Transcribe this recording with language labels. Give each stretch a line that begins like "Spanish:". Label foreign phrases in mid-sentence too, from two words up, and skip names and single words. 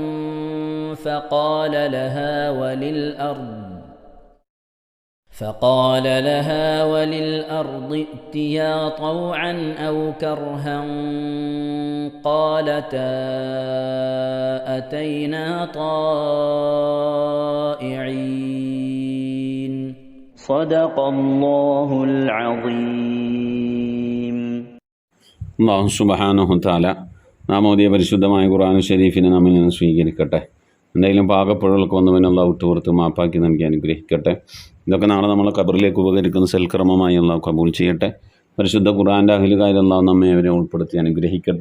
Arabic: فقال لها وللأرض ائتيا طوعا أو كرها قالتا أتينا طائعين صدق الله العظيم. الله سبحانه تعالى
Malayalam: നാം ഓതിയ പരിശുദ്ധമായ ഖുർആൻ ശരീഫിനെ നമ്മിൽ നിന്ന് സ്വീകരിക്കട്ടെ. എന്തെങ്കിലും പാകപ്പിഴകൾക്ക് വന്നവൻ അല്ലാഹു വിട്ടുപുറത്ത് മാപ്പാക്കി നൽകി അനുഗ്രഹിക്കട്ടെ. ഇതൊക്കെ നാളെ നമ്മളെ ഖബറിലേക്ക് ഉപകരിക്കുന്ന സൽക്കർമ്മമായി അല്ലാഹു കബൂൽ ചെയ്യട്ടെ. പരിശുദ്ധ ഖുർആൻ്റെ അഹ്ലുകാരിൽ അല്ലാഹു നമ്മെ അവരെ ഉൾപ്പെടുത്തി അനുഗ്രഹിക്കട്ടെ.